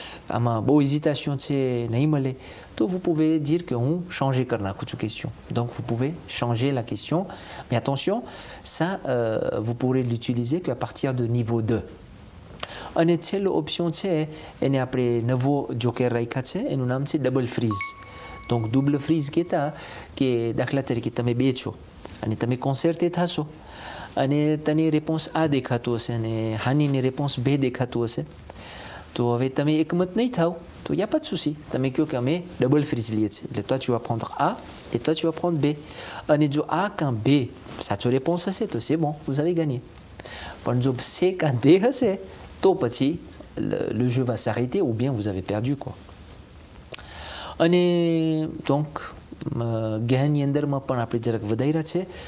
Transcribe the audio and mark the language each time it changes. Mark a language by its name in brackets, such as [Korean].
[Gujarati] આમાં બહુ hésitation છે નહીં મળે તો [French] vous pouvez dire que [Gujarati] હું changer કરી નાખું છું [French] question donc vous pouvez changer la question mais attention ça vous pourrez l'utiliser qu'à partir de niveau 2 [Gujarati] અને છેલ્લો ઓપ્શન છે એને આપણે નવો જોકેર રાખ્યા છે એનું નામ છે double fridge donc double freeze કહેતા કે દાખલા તરીકે તમે બે છો અને તમે કોન્સર્ટે થશો અને તને રેસ્પોન્સ આ દેખાતું હશે અને હાનીની રેસ્પોન્સ બે દેખાતું હશે તો હવે તમે એકમત નહીં થાવ તો [French] il n'y a pas de souci. [Gujarati] તમે કહો કે અમે ડબલ ફ્રીઝ લઈએ છીએ. [French] એટલે toi tu vas prendre A et toi tu vas prendre B. [Gujarati] અને જો [French] A qu'un B [Gujarati] સાચો [French] réponse [Gujarati] હશે તો [French] c'est bon, vous avez gagné. [Gujarati] પણ જો [French] C qu'un D [Gujarati] હશે તો પછી [French] le jeu va s'arrêter ou bien vous avez perdu quoi. [Gujarati] અને donc જ્ઞાનની અંદરમાં પણ આપણે જરાક વધાર્યા છે.